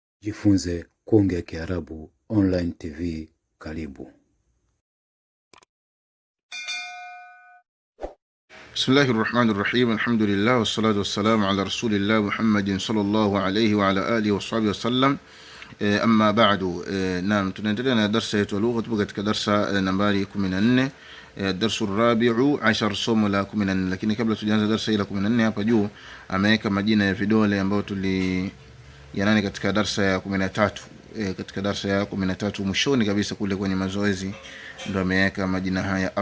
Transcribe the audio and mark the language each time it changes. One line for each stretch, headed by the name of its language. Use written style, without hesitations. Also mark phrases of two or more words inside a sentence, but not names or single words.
Swahili: Jifunze kuongea Kiarabu
English: online TV.
Swahili: Karibu.
Arabic: بسم الله الرحمن الرحيم. الحمد لله والصلاة والسلام على رسول الله محمد صلى الله عليه وعلى آله وصحبه وسلم. أما بعد.
Swahili: Naam, tunaendelea na darasa yetu lugha. Tupo katika darasa nambari 14,
Arabic: درس رابع
Swahili: 10, somo la 14. Lakini kabla tujaanza darasa hili la 14, hapa juu ameweka majina ya vidole ambayo yanani katika darasa ya 13. Katika darasa ya 13 mwishoni kabisa kule kwenye mazoezi ndio ameweka majina haya.